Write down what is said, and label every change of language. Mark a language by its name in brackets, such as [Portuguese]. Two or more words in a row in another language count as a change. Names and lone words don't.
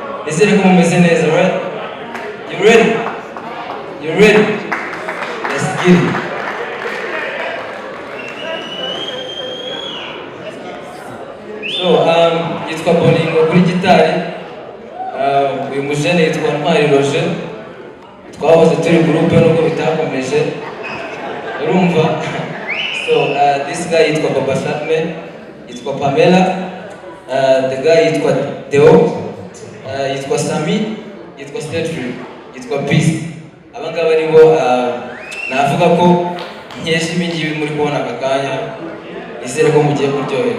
[Kinyarwanda] nizere ko mumeze neza, [English] right? You ready? You ready? Let's get it. So, [Kinyarwanda] yitwa Boningo kuri gitari. Uyu mujene yitwa Ntwari Roger. Twahoze turi groupe nubwo bitakomeje. Urumva? [English] So, this guy [Kinyarwanda] yitwa Papa Shatme, yitwa Pamela. [English] The guy [Kinyarwanda] yitwa Deo, yitwa Sami, yitwa Cedric, yitwa Peace. Abangaba nibo navuga ko nkesha ibingibi muri kubona aka kanya, nizere ko mugiye kuryoherwa.